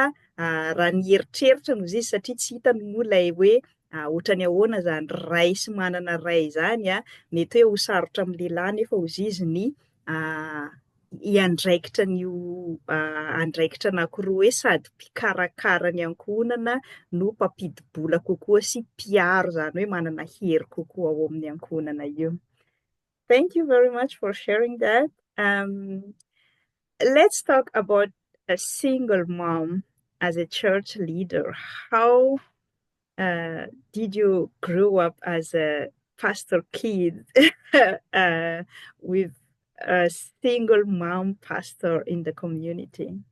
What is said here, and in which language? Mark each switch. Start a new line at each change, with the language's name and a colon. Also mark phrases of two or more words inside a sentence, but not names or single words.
Malagasy: raha ny eritreritra no izy satria tsy hitany moa ilay hoe ohatra ny ahoana zany ray sy manana ray zany mety hoe ho sarotra amin'ny lehilahy nefa ozy izy ny iandraikitra n'io andraikitra anankiroa hoe sady mpikarakara ny ankohonana no mpampidibola kokoa sy mpiaro zany hoe manana hery kokoa ao amin'ny ankohonana io.
English: Thank you very much for sharing that. Let's talk about a single mom as a church leader. How did you grow up as a pastor kid with a single mom pastor in the community?